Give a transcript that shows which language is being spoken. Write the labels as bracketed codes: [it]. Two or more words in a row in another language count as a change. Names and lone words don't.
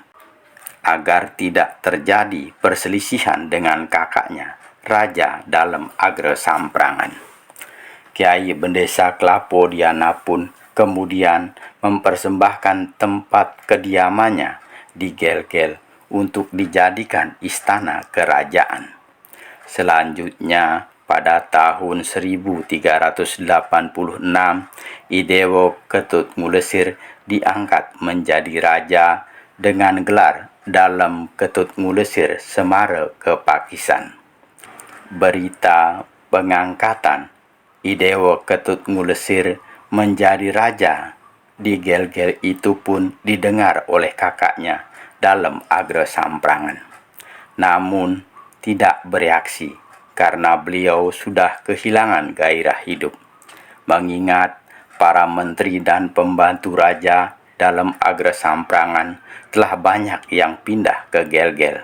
[id] Agar tidak terjadi perselisihan dengan kakaknya, raja dalam Agre Samprangan, Kiai Bendesa Klapodiana pun kemudian mempersembahkan tempat kediamannya di Gelgel untuk dijadikan istana kerajaan. Selanjutnya, pada tahun 1386, Idewo Ketut Ngulesir diangkat menjadi raja dengan gelar Dalam Ketut Ngulesir Semara Kepakisan. Berita pengangkatan Idewo Ketut Ngulesir menjadi raja di Gelgel itu pun didengar oleh kakaknya dalam Agre Samprangan. Namun tidak bereaksi karena beliau sudah kehilangan gairah hidup. Mengingat para menteri dan pembantu raja dalam Agre Samprangan telah banyak yang pindah ke Gelgel.